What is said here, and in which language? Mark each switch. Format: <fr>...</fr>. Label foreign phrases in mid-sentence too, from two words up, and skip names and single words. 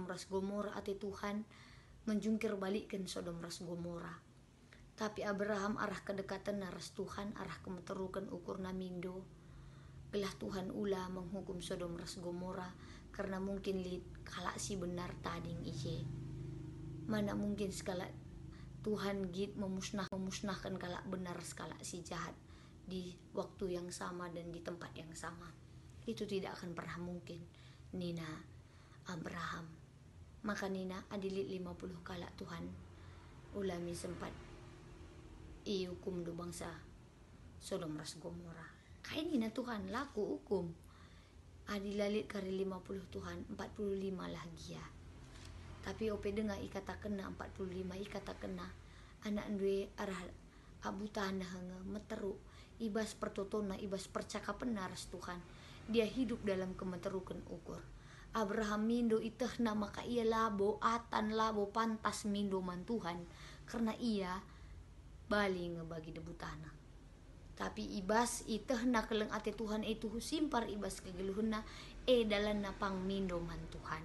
<btx>ras Gomora ati Tuhan</btx> <id>menjungkir balikkan</id> <btx>Sodom ras Gomora tapi Abraham arah kedekatan naras Tuhan arah kemeterukan ukur namindo gelah Tuhan ulah menghukum Sodom ras Gomora karena mungkin lit kalak si benar tading ije mana mungkin skala Tuhan git memusnahkan kalak benar skala si jahat</btx> <id>di waktu yang sama dan di tempat yang sama itu tidak akan pernah mungkin</id> <btx>Nina Abraham maka Nina adilit 50 kalak Tuhan ulami sempat hukum do bangsa Sodom ras Gomora kaini na Tuhan laku hukum adilalit kari 50 Tuhan 45 lagi ya. Tapi ope dengar ikata kena 45 ikata kena anak ndue arah abu tanah hanga meteru ibas pertotona ibas percakapan naras Tuhan.</btx> <id>Dia hidup dalam</id> <btx>kemeterukan ukur. Abraham mindo itehna maka ia labo atan labo pantas mindo man Tuhan karena ia bali ngebagi debu tanah. Tapi ibas itehna keleng ate Tuhan itu simpar ibas kegeluhna dalan napang mindo man Tuhan.</btx>